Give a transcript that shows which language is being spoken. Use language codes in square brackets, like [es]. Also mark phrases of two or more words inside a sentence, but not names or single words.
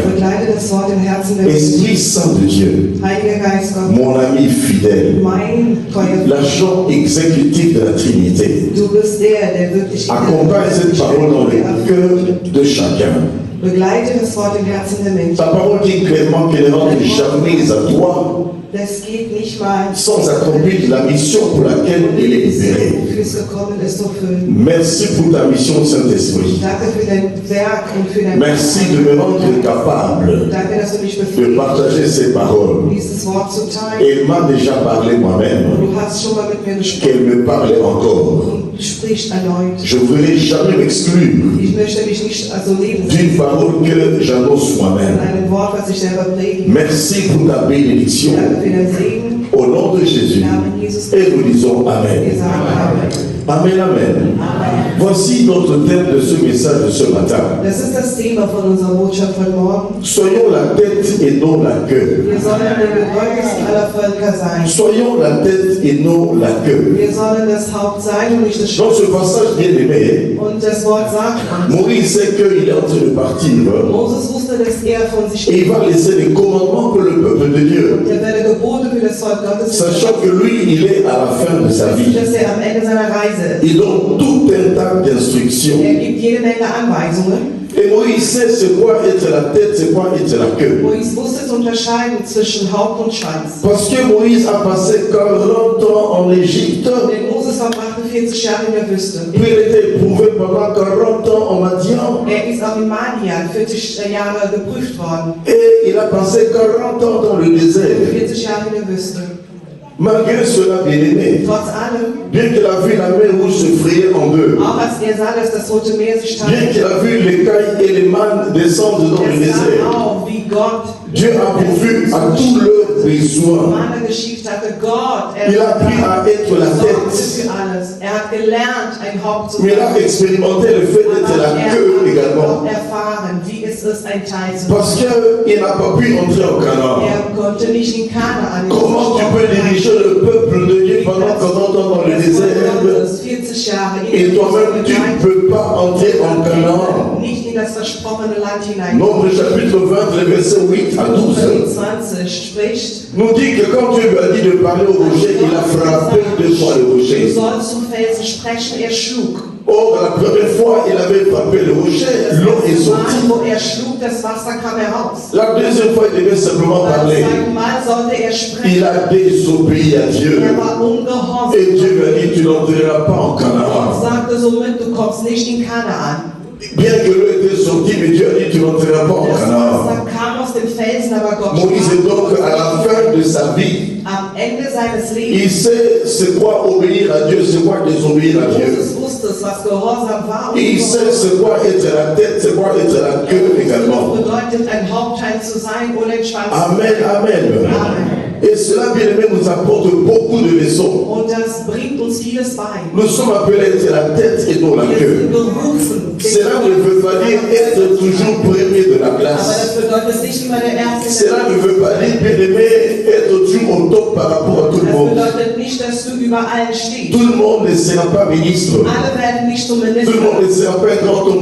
[fr] Esprit Saint de Dieu, mon ami fidèle, l'agent exécutif de la Trinité, accompagne cette parole dans le cœur de chacun. Ta parole dit clairement qu'elle ne rentre jamais à toi, [de] Das geht nicht mal. [fr] sans accomplir la mission pour laquelle il est libéré. [de] Wofür es gekommen ist, zu füllen. [fr] Merci pour ta mission, Saint-Esprit. [de] Danke für dein Werk und für dein [fr] Merci de me rendre capable [de] Danke, dass du mich [fr] de [de] befähigst, [fr] partager ces paroles. [de] dieses Wort zu teilen. [fr] Elle m'a déjà parlé moi-même, [de] Du hast schon mal mit mir gesprochen [fr] qu'elle me parle encore. [de] und sprichst erneut. [fr] Je ne voudrais jamais m'exclure [de] Ich möchte mich nicht also leben [fr] d'une parole que j'annonce [de] von [fr] moi-même. [de] einem Wort, was ich selber predige. [fr] Merci pour ta bénédiction. [de] Danke für dein Segen. [fr] Au nom de Jésus. [de] Im Namen Jesus. [fr] Et nous disons [de] Wir Amen. sagen Amen. [fr] Amen, Amen. Voici notre thème de ce message de ce matin. [de] Das ist das Thema von unserer Botschaft von morgen. [fr] Soyons la tête et non la queue. [de] Wir sollen der bedeutendsten aller Völker sein. [fr] Soyons la tête et non la queue. [de] Wir sollen das Haupt sein und nicht das [fr] Dans [de] Schwanz. [fr] ce passage bien aimé, [de] Und das Wort sagt uns. [fr] Moïse sait qu'il est en train de partir [de] Moses wusste, dass er von sich [fr] et il va laisser les commandements pour le peuple de Dieu, [de] er werde Gebote für das Volk Gottes [fr] sachant que lui, il est à la fin de sa vie. [de] dass er am Ende seiner Reise ist. [fr] Il donne tout un tas d'instructions. [de] Er gibt jede Menge Anweisungen. [fr] Et Moïse sait c'est quoi être la tête, c'est quoi être la queue. [de] Moïse wusste zu unterscheiden zwischen Haupt und Schwanz. [fr] Parce que Moïse a passé 40 ans en Égypte, [de] Denn Moses verbrachte 40 Jahre in der Wüste. [fr] puis il était éprouvé pendant 40 ans en Madian, [de] Er ist auch in Madian 40 Jahre geprüft worden. [fr] et il a passé 40 ans dans le désert. [de] 40 Jahre in der Wüste. [fr] Malgré cela, bien aimé, [de] Trotz allem, [fr] bien qu'il a vu la mer rouge se frayer en deux, [de] auch als er sah, dass das Rote Meer sich [fr] bien [de] teilt, [fr] qu'il a vu les cailles et les mannes descendre dans le [de] er sah [fr] désert, [de] auch, wie Gott [fr] Dieu a pourvu à tous leurs besoins. [de] Manna geschickt hatte. Gott, [fr] Il a appris à être la [de] sorgte [fr] tête, [de] für alles. Er hat gelernt, ein Haupt zu [fr] mais il a [de] sein. [fr] expérimenté le fait d'être [de] Aber [fr] la [de] er [fr] queue [de] hat [fr] également. [de] auch erfahren, wie es ist, ein Teil zu [fr] Parce [de] sein. [fr] qu'il n'a pas pu entrer au Canaan. [de] Er konnte nicht in Kanaan. [fr] Comment tu peux diriger le peuple de Dieu pendant 40 ans dans le désert [de] 40 Jahre [fr] et toi-même tu ne peux pas entrer en Canaan? [de] nicht in das versprochene Land hinein. [fr] Nombre chapitre 20, les versets 8 à 12 [de] 20 spricht, [fr] nous dit que quand Dieu lui a dit de parler au rocher, il a frappé 2 fois le [de] du [fr] rocher. [de] sollst zum Felsen sprechen, er schlug. [fr] Or, la première fois, il avait frappé le rocher, [de] Das [fr] l'eau est [de] erste Mal, [fr] sortie. [de] wo er schlug, das Wasser kam heraus. [fr] La deuxième fois, il devait simplement [de] Beim [fr] parler. [de] zweiten Mal sollte er [fr] Il [de] sprechen. [fr] a désobéi à Dieu. [de] Er war ungehorsam. [fr] Et Dieu lui a dit, tu n'entreras pas en [de] Gott [fr] Canaan. [de] sagte somit, du kommst nicht in Kanaan. [fr] Bien que l'eau était sortie, mais Dieu a dit, tu n'entreras pas en [de] Das [fr] Canaan. [de] Wasser kam aus dem Felsen, aber Gott [fr] Moïse est donc [de] sprach [fr] à la fin de sa vie. [de] am Ende seines Lebens. [fr] Il sait c'est quoi obéir à Dieu, c'est quoi désobéir à Dieu. [de] Moses wusste es, was Gehorsam war. [fr] Et il sait c'est quoi être la tête, c'est quoi être la queue également. [de] bedeutet, ein Hauptteil zu sein ohne den Schwanz. [fr] Amen, amen. Et cela, bien aimé, nous apporte beaucoup de leçons. [de] Und das bringt uns vieles bei. [fr] Nous sommes appelés à être la tête et non la [de] Wir [fr] queue. [de] sind berufen. [fr] Cela ne veut pas dire être toujours premier de la [de] Aber [fr] classe. [de] das bedeutet nicht immer der Erste. [fr] Cela ne veut pas dire, bien aimé, être toujours au top par rapport à tout le [de] Das [fr] monde. [de] bedeutet nicht, dass du über allen stehst. [fr] Tout le monde ne sera pas ministre. [de] Alle werden nicht zum [fr] Tout [de] Minister. [fr] le monde ne sera pas un grand homme